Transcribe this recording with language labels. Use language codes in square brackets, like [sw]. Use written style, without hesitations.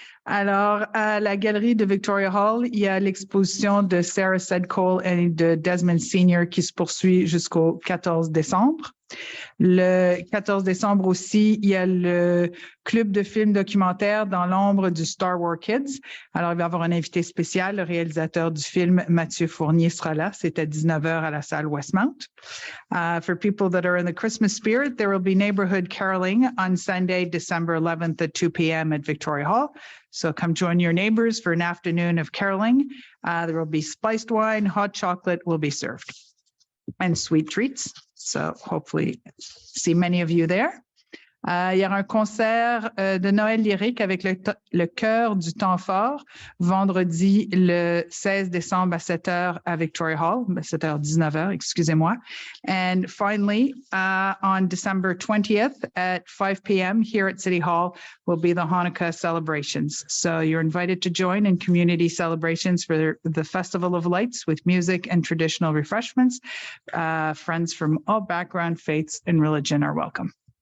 [fr] Alors, à la galerie de Victoria Hall, il y a l'exposition de Sarah Sedcole et de Desmond Senior qui se poursuit jusqu'au 14 décembre. Le 14 décembre aussi, il y a le club de films documentaires dans l'ombre du Star Wars Kids. Alors, il va y avoir un invité spécial, le réalisateur du film, Mathieu Fournier, sera là. C'est à 19h à la salle Westmount. [en] For people that are in the Christmas spirit, there will be neighborhood caroling on Sunday, December 11th at 2 p.m. at Victoria Hall. So come join your neighbors for an afternoon of caroling. There will be spiced wine, hot chocolate will be served, and sweet treats. So hopefully see many of you there. [fr] Il y aura un concert de Noël lyrique avec le chœur du temps fort vendredi le 16 décembre à 7h à Victoria Hall, 7h, 19h, excusez-moi. [en] And finally, on December 20th at 5 p.m. here at City Hall will be the Hanukkah celebrations. So you're invited to join in community celebrations for the Festival of Lights with music and traditional refreshments. Friends from all background, faiths, and religion are welcome.